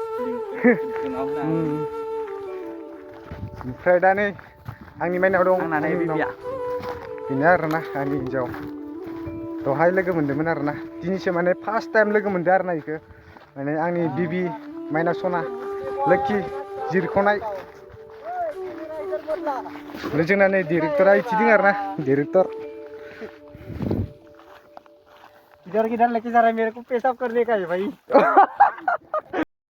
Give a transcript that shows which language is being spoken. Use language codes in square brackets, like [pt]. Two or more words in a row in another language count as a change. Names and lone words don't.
[brx] ओमफ्राय दा नै आंनि माइनाव दं बेनो आरोना आंनि हिन्जाव दहाय लोगो मोन्दोंमोन आरोना दिनैसो माने [en] first time [brx] लोगो मोनदों आरोना बेखौ माने आंनि बिबि माइनाव सना लोक्षि जिरख'नाय ओमफ्राय जोंना नै डिरेक्टरा इथि दं आरोना डिरेक्टर [hi] इधर लेके जा रहा है मेरे को पेशाब करने का है भाई